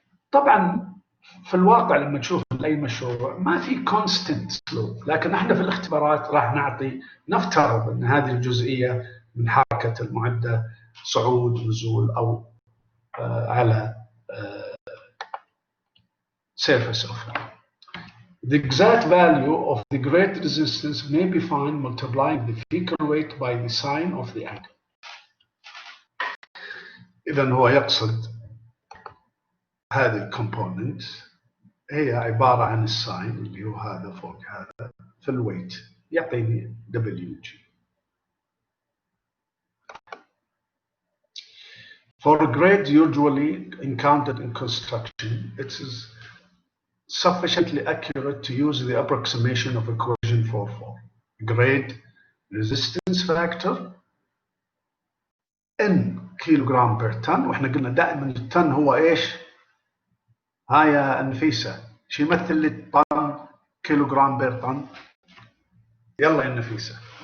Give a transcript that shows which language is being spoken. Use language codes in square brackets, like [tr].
[ar] طبعا في الواقع لما تشوف اي مشروع ما في كونستنت سلوب، لكن احنا في الاختبارات راح نعطي، نفترض ان هذه الجزئيه من حركه المعده صعود نزول او على [en] surface of it. The exact value of the grade resistance may be found multiplying the vehicle weight by the sine of the angle. [ar] إذا هو يقصد هذه الكومبوننت هي عبارة عن الساين اللي هو هذا فوق هذا في الويت، يعطيني WG. [en] For a grade usually encountered in construction, it is sufficiently accurate to use the approximation of equation 4.4. Grade resistance factor in kilogram per ton، [ar] واحنا قلنا دائما الطن هو ايش؟ ها يا نفيسة، شو يمثل لي الطن؟ كيلوغرام بير طن. يلا يا نفيسة.